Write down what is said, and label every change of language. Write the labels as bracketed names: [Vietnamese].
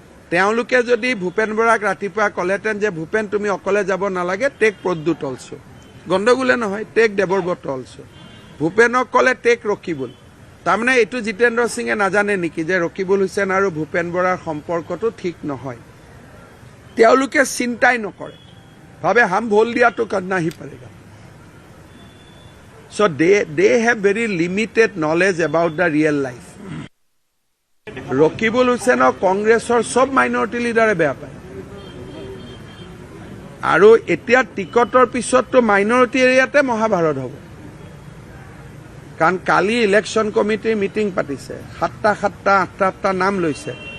[Assamese] তেওঁলোকে যদি ভূপেন বৰাক ৰাতিপুৱা ক'লেহেঁতেন যে ভূপেন তুমি অকলে যাব নালাগে, [English] take [Assamese] প্ৰদ্যুৎ [English] also, [Assamese] গণ্ডগোলে নহয়, টেক দেৱব্ৰত অলছো। ভূপেনক ক'লে [English] take [Assamese] ৰকিবুল। তাৰমানে এইটো জিতেন্দ্ৰ সিঙে নাজানে নেকি যে ৰকিবুল হুছেইন আৰু ভূপেন বৰাৰ সম্পৰ্কটো ঠিক নহয়? তেওঁলোকে চিন্তাই নকৰে, ভাবে [Hindi] হাম ভোল [Assamese] দিয়াটো [Hindi] corona he পাৰেগা। [English] So they have very limited knowledge about the real life. [Assamese] Rakibul হুছেইনক কংগ্ৰেছৰ সব মাইনৰিটি লিডাৰে বেয়া পায়। আৰু এতিয়া টিকটৰ পিছততো মাইনৰিটি এৰিয়াতে মহাভাৰত হ'ব। কাৰণ কালি ইলেকশ্যন কমিটিৰ মিটিং পাতিছে, 7টা নাম লৈছে।